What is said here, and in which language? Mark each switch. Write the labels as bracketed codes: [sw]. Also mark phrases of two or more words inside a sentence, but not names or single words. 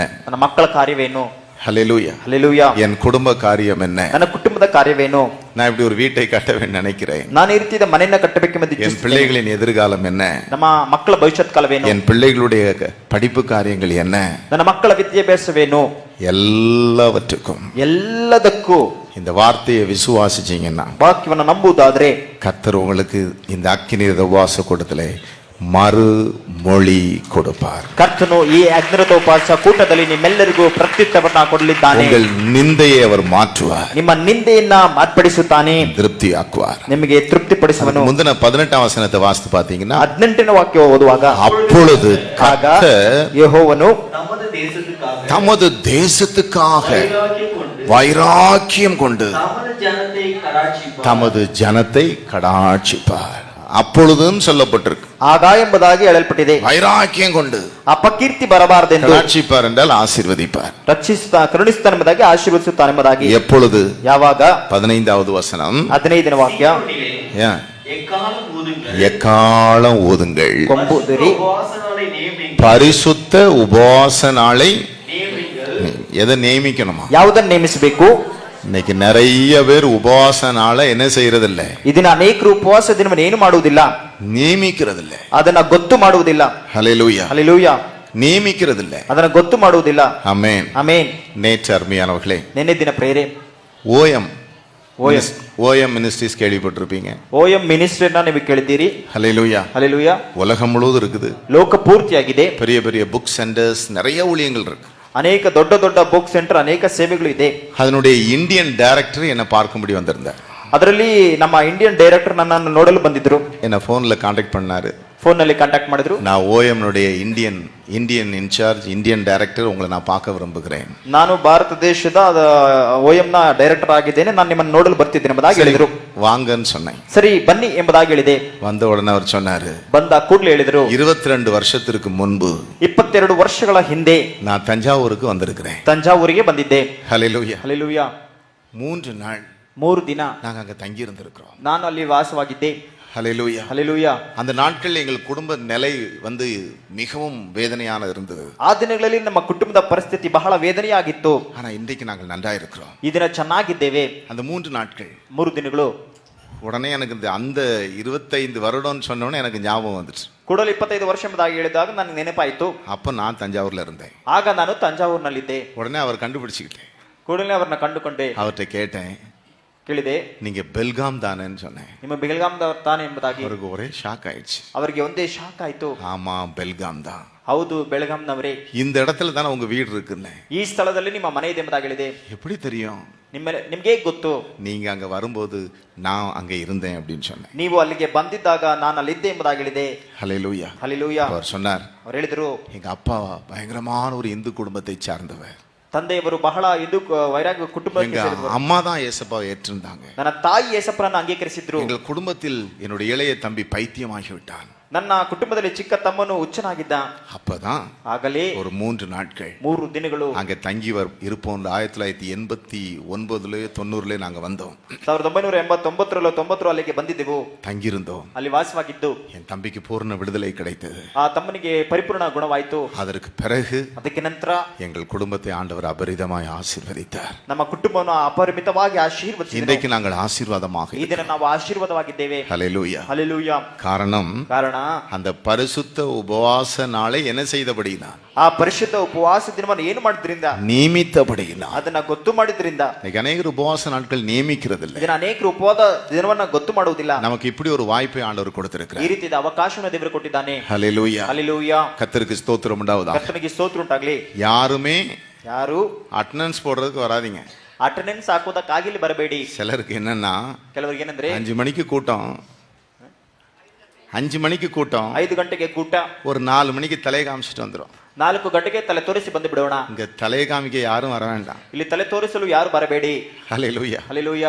[kn] ನನ್ನ ಮಕ್ಕಳ ಕಾರ್ಯವೇನು? [ta] ஹல்லேலூயா, [kn] ಹಲ್ಲೆಲೂಯಾ. [ta] என் குடும்ப காரியம் என்ன? [kn] ನನ್ನ ಕುಟುಂಬದ ಕಾರ್ಯವೇನು? [ta] நான் இப்படி ஒரு வீட்டை கட்ட நினைக்கிறேன். [kn] ನಾನು ಈ ರೀತಿಯ ಮನೆಯನ್ನ ಕಟ್ಟಬೇಕೆಂದು [ta] என் பிள்ளைகளின் எதிர்காலம் என்ன? [kn] ನಮ್ಮ ಮಕ್ಕಳ ಭವಿಷ್ಯತ್ ಕಾಲವೇನು? [ta] என் பிள்ளைகளுடைய படிப்பு காரியங்கள் என்ன? [kn] ನನ್ನ ಮಕ್ಕಳ ವಿದ್ಯಾಭ್ಯಾಸವೇನು? [ta] ಎಲ್ಲದಕ್ಕೂ இந்த வார்த்தையை விசுவாசிச்சீங்கன்னா, [kn] ವಾಕ್ಯವನ್ನು ನಂಬುವುದಾದ್ರೆ, [ta] கர்த்தர் உங்களுக்கு இந்த அக்கினி உபவாச கூட்டத்திலே மறுமொழி கொடுப்பார். [kn] ಕರ್ತನು ಈ ಅಗ್ನಿರಥ ಉಪವಾಸ ಕೂಟದಲ್ಲಿ ನಿಮ್ಮೆಲ್ಲರಿಗೂ ಪ್ರತ್ಯುತ್ತರವನ್ನ ಕೊಡಲಿದ್ದಾನೆ. [ta] உங்கள் நிந்தையை அவர் மாற்றுவார், [kn] ನಿಮ್ಮ ನಿಂದೆಯನ್ನ ಮಾರ್ಪಡಿಸುತ್ತಾನೆ, [ta] திருப்தி ஆக்குவார். [kn] ನಿಮಗೆ ತೃಪ್ತಿಪಡಿಸುವನು. [ta] முந்தின 18ஆம் வசனத்தை வாசித்து பாத்தீங்கன்னா, [kn] 18ನೇ ವಾಕ್ಯ ಓದುವಾಗ, [ta] அப்பொழுது [kn] ಆಗ [ta] கர்த்தர் [kn] ಯೆಹೋವನು [ta] தமது தேசத்துக்காக வைராக்கியம் கொண்டு தமது ஜனத்தை கடாட்சிப்பார். அப்பொழுதும் சொல்லப்பட்டிருக்கு, [kn] ಆಗ ಎಂಬುದಾಗಿ ಹೇಳಲ್ಪಟ್ಟಿದೆ. [ta] வைராக்கியம் கொண்டு [kn] ಅಪಕೀರ್ತಿ ಬರಬಾರದೆಂದು, [ta] கடாட்சிப்பார் என்றால் ஆசீர்வதிப்பார். [kn] ರಕ್ಷಿಸುತ್ತಾ ಕರುಣಿಸುತ್ತಾನೆಂಬುದಾಗಿ ಆಶೀರ್ವದಿಸುತ್ತಾನೆಂಬುದಾಗಿ. [ta] எப்பொழுது? [kn] ಯಾವಾಗ? [ta] 15வது வசனம், [kn] 15ನೇ ವಾಕ್ಯ, [ta] ஏன்? எக்காலம் ஊதுங்கள், [kn] ಕೊಂಬುದಿರಿ, [ta] பரிசுத்த உபவாச நாளை. எதை நியமிக்கணுமா? [kn] ಯಾವುದನ್ನು ನೇಮಿಸಬೇಕು? [ta] இன்னைக்கு நிறைய பேர் உபவாச நாளை என்ன செய்யறதில்ல, [kn] ಇದನ್ನ ಅನೇಕರು ಉಪವಾಸ ದಿನವನ್ನು ಏನು ಮಾಡುವುದಿಲ್ಲ, [ta] நியமிக்கிறதில்ல. [kn] ಅದನ್ನ ಗೊತ್ತು ಮಾಡುವುದಿಲ್ಲ. [ta] ஹல்லேலூயா. [kn] ಹಲ್ಲೆಲೂಯಾ. [ta] நியமிக்கிறதில்ல. [kn] ಅದನ್ನ ಗೊತ್ತು ಮಾಡುವುದಿಲ್ಲ. [ta] ஆமென். [kn] ಆಮೆನ್. [ta] நேற்று அருமையானவர்களே, [kn] ನಿನ್ನೆ ದಿನ ಪ್ರೇರೆ [ta] ஓஎம் மினிஸ்ட்ரிஸ் கேள்விப்பட்டிருப்பீங்க. [kn] ಓಎಂ ಮಿನಿಸ್ಟ್ರಿನ ನೀವು ಕೇಳಿದ್ದೀರಿ. [ta] ஹல்லேலூயா. [kn] ಹಲ್ಲೆಲೂಯಾ. [ta] உலகம் முழுவதும் இருக்குது, [kn] ಲೋಕ ಪೂರ್ತಿಯಾಗಿದೆ. [ta] பெரிய பெரிய [en] book centers, [ta] நிறைய ஊழியங்கள் இருக்கு. [kn] ಅನೇಕ ದೊಡ್ಡ ದೊಡ್ಡ [en] book center, [kn] ಅನೇಕ ಸೇವೆಗಳು ಇದೆ. [ta] அதனுடைய [en] Indian director [ta] என்ன பார்க்கும்படி வந்திருந்தார். [kn] ಅದರಲ್ಲಿ ನಮ್ಮ [en] Indian director [kn] ನನ್ನನ್ನು ನೋಡಲು ಬಂದಿದ್ರು. [ta] என்ன போன்ல ಕಾಂಟ್ಯಾಕ್ಟ್ பண்ணாரு, [kn] ಫೋನ್ ನಲ್ಲಿ ಕಾಂಟ್ಯಾಕ್ಟ್ ಮಾಡಿದ್ರು. [ta] நான் ஓஎம்னுடைய [en] Indian in-charge, Indian director, [ta] உங்களை நான் பார்க்க விரும்புகிறேன். [kn] ನಾನು ಭಾರತ ದೇಶದ ಓಎಂ ನ ಡೈರೆಕ್ಟರ್ ಆಗಿದ್ದೇನೆ, ನಾನು ನಿಮ್ಮನ್ನು ನೋಡಲು ಬರ್ತಿದ್ದೇನೆ ಎಂಬುದಾಗಿ ಹೇಳಿದ್ರು. [ta] வாங்கன்னு சொன்னேன். [kn] ಸರಿ ಬನ್ನಿ ಎಂಬುದಾಗಿ ಹೇಳಿದೆ. [ta] வந்த உடனே அவர் சொன்னாரு, [kn] ಬಂದ ಕೂಡಲೇ ಹೇಳಿದ್ರು, [ta] 22 வருஷத்திற்கு முன்பு [kn] 22 ವರ್ಷಗಳ ಹಿಂದೆ [ta] நான் தஞ்சாவூருக்கு வந்திருக்கிறேன். [kn] ತಂಜಾವೂರಿಗೆ ಬಂದಿದ್ದೆ. [ta] ஹல்லேலூயா. [kn] ಹಲ್ಲೆಲೂಯಾ. [ta] 3 நாள் [kn] 3 ದಿನ [ta] நாங்க அங்க தங்கி இருந்திருக்கிறோம். [kn] ನಾನು ಅಲ್ಲಿ ವಾಸವಾಗಿದ್ದೆ. [ta] ஹல்லேலூயா. [kn] ಹಲ್ಲೆಲೂಯಾ. [ta] அந்த நாட்களில் எங்கள் குடும்ப நிலை மிகவும் வேதனையான இருந்தது. [kn] ಆ ದಿನಗಳಲ್ಲಿ ನಮ್ಮ ಕುಟುಂಬದ ಪರಿಸ್ಥಿತಿ ಬಹಳ ವೇದನೆಯಾಗಿತ್ತು. [ta] ஆனா இன்றைக்கு நாங்கள் நன்றா இருக்கிறோம். [kn] ಈ ದಿನ ಚೆನ್ನಾಗಿದ್ದೇವೆ. [ta] அந்த 3 நாட்கள் [kn] 3 ದಿನಗಳು [ta] உடனே எனக்கு அந்த 25 வருடம்னு சொன்னோன்னே எனக்கு ஞாபகம் வந்துச்சு. [kn] ಕೂಡಲೇ 25 ವರ್ಷ ಎಂಬುದಾಗಿ ಹೇಳಿದಾಗ ನನಗೆ ನೆನಪಾಯಿತು. [ta] அப்ப நான் தஞ்சாவூர்ல இருந்தேன். [kn] ಆಗ ನಾನು ತಂಜಾವೂರಿನಲ್ಲಿದ್ದೆ. [ta] உடனே அவர் கண்டுபிடிச்சுக்கிட்டேன். [kn] ಕೂಡಲೇ ಅವರನ್ನ ಕಂಡುಕೊಂಡೆ. [ta] அவர்கிட்ட கேட்டேன், [kn] ಕೇಳಿದೆ, [ta] நீங்க பெல்காம் தானேன்னு சொன்னேன். [kn] ನಿಮ್ಮ ಬೆಲ್ಗಾಮ್ದವರು ತಾನೆ ಎಂಬುದಾಗಿ. [ta] அவருக்கு ஒரே ஷாக் ஆயிடுச்சு. [kn] ಅವರಿಗೆ ಒಂದೇ ಶಾಕ್ ಆಯ್ತು. [ta] ஆமா, பெல்காம் தான். [kn] ಹೌದು, ಬೆಳಗಾಂನವರೇ. [ta] இந்த இடத்துல தானே உங்க வீடு இருக்குன்னு. [kn] ಈ ಸ್ಥಳದಲ್ಲಿ ನಿಮ್ಮ ಮನೆ ಇದೆ ಎಂಬುದಾಗಿ ಹೇಳಿದೆ. [ta] எப்படி தெரியும்? [kn] ನಿಮ್ಗೆ ಗೊತ್ತು? [ta] நீங்க அங்க வரும்போது நான் அங்க இருந்தேன் அப்படின்னு சொன்னேன். [kn] ನೀವು ಅಲ್ಲಿಗೆ ಬಂದಿದ್ದಾಗ ನಾನು ಅಲ್ಲಿದ್ದೆ ಎಂಬುದಾಗಿ ಹೇಳಿದೆ. [ta] ஹல்லேலூயா. [kn] ಹಲ್ಲೆಲೂಯಾ. [ta] அவர் சொன்னார், [kn] ಅವರು ಹೇಳಿದ್ರು, [ta] எங்க அப்பா பயங்கரமான ஒரு இந்து குடும்பத்தை சார்ந்தவர். [kn] ತಂದೆಯವರು ಬಹಳ ಹಿಂದೂ ವೈರಾಗ್ಯ ಕುಟುಂಬಕ್ಕೆ [ta] எங்க [kn] ಸೇರಿದವರು. [ta] அம்மா தான் ஏசப்பாவை ஏற்றிருந்தாங்க. [kn] ನನ್ನ ತಾಯಿ ಯೇಸಪ್ಪನನ್ನು ಅಂಗೀಕರಿಸಿದ್ರು. [ta] எங்கள் குடும்பத்தில் என்னுடைய இளைய தம்பி பைத்தியமாகி விட்டான். [kn] ನನ್ನ ಕುಟುಂಬದಲ್ಲಿ ಚಿಕ್ಕ ತಮ್ಮನು ಹುಚ್ಚನಾಗಿದ್ದ. [ta] அப்பதான் [kn] ಆಗಲೇ [ta] ஒரு 3 நாட்கள் [kn] 3 ದಿನಗಳು [ta] அங்க தங்கி இருப்போம். 1989 90 நாங்க வந்தோம். [kn] 1989 90 ಅಲ್ಲಿಗೆ ಬಂದಿದ್ದೆವು, [ta] தங்கியிருந்தோம். [kn] ಅಲ್ಲಿ ವಾಸವಾಗಿದ್ದು [ta] என் தம்பிக்கு பூர்ண விடுதலை கிடைத்தது. [kn] ಆ ತಮ್ಮನಿಗೆ ಪರಿಪೂರ್ಣ ಗುಣವಾಯಿತು. [ta] அதற்கு பிறகு [kn] ಅದಕ್ಕೆ ನಂತರ [ta] எங்கள் குடும்பத்தை ஆண்டவர் அபரிதமாய் ஆசீர்வதித்தார். [kn] ನಮ್ಮ ಕುಟುಂಬವನ್ನು ಅಪರಿಮಿತವಾಗಿ ಆಶೀರ್ವದಿಸಿದರು. [ta] இன்றைக்கு நாங்கள் ஆசீர்வாதமாக [kn] ಈ ದಿನ ನಾವು ಆಶೀರ್ವಾದವಾಗಿದ್ದೇವೆ. [ta] ஹல்லேலூயா. [kn] ಹಲ್ಲೆಲೂಯಾ. [ta] காரணம் அந்த பரிசுத்த உபவாச நாளை என்ன செய்தபடினா, [kn] ಆ ಪರಿಶುದ್ಧ ಉಪವಾಸ ದಿನವನ್ನು ಏನು ಮಾಡಿದ್ರಿಂದ, [ta] நியமித்தபடினா. [kn] ಅದನ್ನ ಗೊತ್ತು ಮಾಡಿದ್ರಿಂದ. [ta] இன்னைக்கு அநேகர் உபவாச நாட்கள் நியமிக்கிறது இல்லை. [kn] ಇದನ್ನ ಅನೇಕರು ಉಪವಾಸ ದಿನವನ್ನ ಗೊತ್ತು ಮಾಡುವುದಿಲ್ಲ. [ta] நமக்கு இப்படி ஒரு வாய்ப்பை ஆண்டவர் கொடுத்திருக்கிறார். [kn] ಈ ರೀತಿಯ ಅವಕಾಶವನ್ನು ದೇವರು ಕೊಟ್ಟಿದ್ದಾನೆ. [ta] ஹல்லேலூயா. [kn] ಹಲ್ಲೆಲೂಯಾ. [ta] கர்த்தருக்கு ஸ்தோத்திரம் உண்டாவதாக. [kn] ಕರ್ತನಿಗೆ ಸ್ತೋತ್ರ ಉಂಟಾಗಲಿ. [ta] யாரு அட்டெண்டன்ஸ் போடுறதுக்கு வராதீங்க. [kn] ಅಟೆಂಡೆನ್ಸ್ ಹಾಕೋದಕ್ಕಾಗಿ ಬರಬೇಡಿ. [ta] சிலருக்கு என்னன்னா, [kn] ಕೆಲವರಿಗೆ ಏನಂದ್ರೆ [ta] 5 மணிக்கு கூட்டம், 5 மணிக்கு கூட்டம், [kn] 5 ಗಂಟೆಗೆ ಕೂಟ, [ta] ஒரு 4 மணிக்கு தலை காமிச்சிட்டு வந்துடும். [kn] 4 ಗಂಟೆಗೆ ತಲೆ ತೋರಿಸಿ ಬಂದು ಬಿಡೋಣ. [ta] இங்க தலை காமிக்க யாரும் வர வேண்டாம். [kn] ಇಲ್ಲಿ ತಲೆ ತೋರಿಸಲು ಯಾರು ಬರಬೇಡಿ. [ta] ஹல்லேலூயா. [kn] ಹಲ್ಲೆಲೂಯಾ.